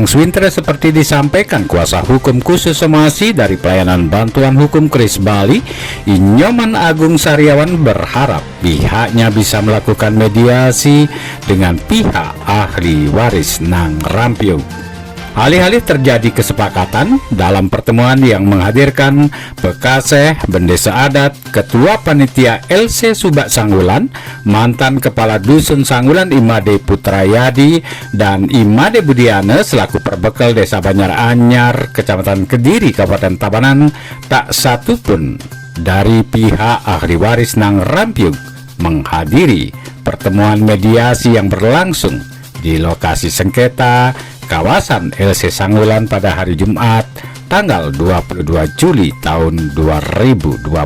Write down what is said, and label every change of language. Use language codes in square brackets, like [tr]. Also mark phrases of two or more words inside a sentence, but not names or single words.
[id] Swintre seperti disampaikan kuasa hukum khusus somasi dari Pelayanan Bantuan Hukum Kris Bali, Inyoman Agung Saryawan berharap pihaknya bisa melakukan mediasi dengan pihak ahli waris Nang Rampiuk. Alih-alih terjadi kesepakatan dalam pertemuan yang menghadirkan Pekaseh, Bendesa Adat, Ketua Panitia LC Subak Sanggulan, mantan Kepala Dusun Sanggulan Imade Putrayadi, dan Imade Budiana selaku perbekal Desa Banyar Anyar, Kecamatan Kediri, Kabupaten Tabanan, tak satu pun dari pihak ahli waris Nang Rampiuk menghadiri pertemuan mediasi yang berlangsung di lokasi sengketa kawasan LC Sanggulan pada hari Jumat tanggal 22 Juli tahun 2022.